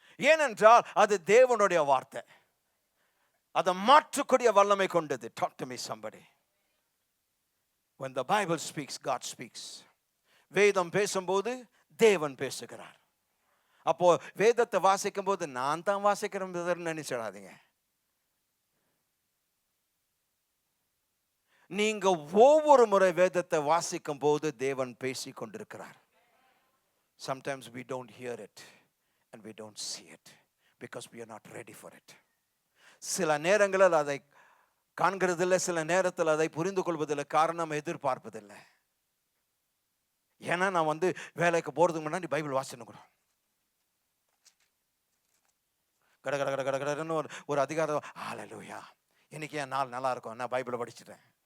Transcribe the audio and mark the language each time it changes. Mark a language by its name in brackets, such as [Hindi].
[Tamil] ஏனென்றால் அது தேவனுடைய வார்த்தை, அதை மாற்றக்கூடிய வல்லமை கொண்டது. [English] Talk to me somebody. When the Bible speaks, God speaks. [Tamil] வேதம் பேசும்போது தேவன் பேசுகிறார். அப்போ வேதத்தை வாசிக்கும் போது நான் தான் வாசிக்கிறேன் நினைச்சிடாதீங்க. நீங்க ஒவ்வொரு முறை வேதத்தை வாசிக்கும் போது தேவன் பேசி கொண்டிருக்கிறார். [English] Sometimes we don't hear it and we don't see it because we are not ready for it. [Tamil] சில நேரங்களில் அதை காண்கிறதில்லை, சில நேரத்தில் அதை புரிந்து கொள்வதில்லை. காரணம் எதிர்பார்ப்பதில்லை. ஏன்னா நான் வேலைக்கு போறதுக்கு முன்னாடி பைபிள் வாசிக்கணும். கடன்னு ஒரு அதிகாரம், ஹல்லேலூயா, இன்னைக்கு என் நாள் நல்லா இருக்கும், நான் பைபிளை படிச்சுட்டேன்.